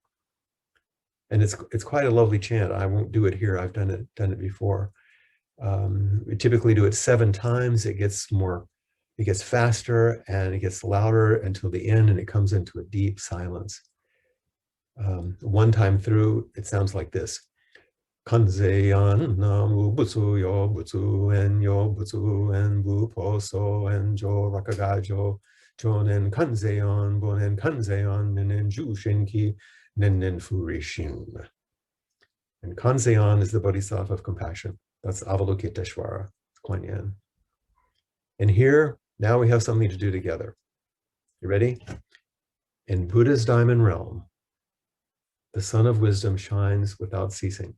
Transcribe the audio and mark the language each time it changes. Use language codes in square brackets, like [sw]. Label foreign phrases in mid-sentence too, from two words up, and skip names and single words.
[en] And it's quite a lovely chant. I won't do it here. I've done it before. We typically do it 7 times. It gets faster and it gets louder until the end, and it comes into a deep silence. One time through, it sounds like this. [ja] 観世音 南無仏 与仏有因 与仏有縁 仏法僧縁 常楽我浄 朝念観世音 暮念観世音 念念従心起 念念不離心. [en] And Kanzeyon is the Bodhisattva of compassion. That's Avalokiteshvara, Kuan Yin. And here, now we have something to do together. You ready? In Buddha's diamond realm, the sun of wisdom shines without ceasing.